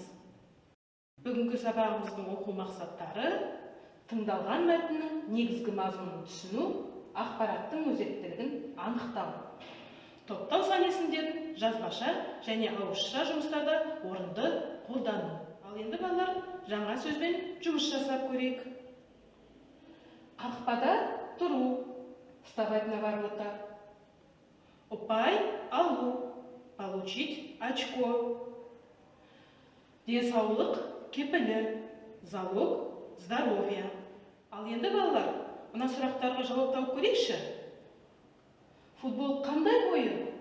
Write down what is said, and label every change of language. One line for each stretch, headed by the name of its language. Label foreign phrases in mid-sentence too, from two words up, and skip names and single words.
Kazakh: Бүгінгі сабағымыздың оқу мақсаттары тыңдалған мәтіннің негізгі мазмұнын түсіну, ақпараттың өзектілігін анықтау. Топтау санесіндерін жазбаша және ауызша жұмыстарда орынды қолдану. Ал енді балалар, жаңа сөзбен жұмыс жасап көрейік. Қақпада тұру,
Russian: вставать на ворота.
Kazakh: Ұпай алу,
Russian: получить очко.
Kazakh: Денсаулық кепілі,
Russian: залог здоровья.
Kazakh: Ал енді балалар, мына сұрақтарға жауап тауып көрейікші. Футбол қандай ойын?